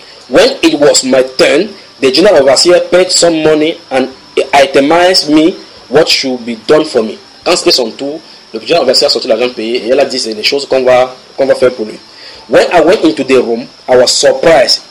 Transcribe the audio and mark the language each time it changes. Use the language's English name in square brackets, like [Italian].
[English] When it was my turn, the general overseer paid some money and itemized me what should be done for me. [French] Quand c'était son tour, le général overseer a sorti l'argent payé et elle a dit c'est les choses qu'on va faire pour lui. [English] When I went into the room, I was surprised.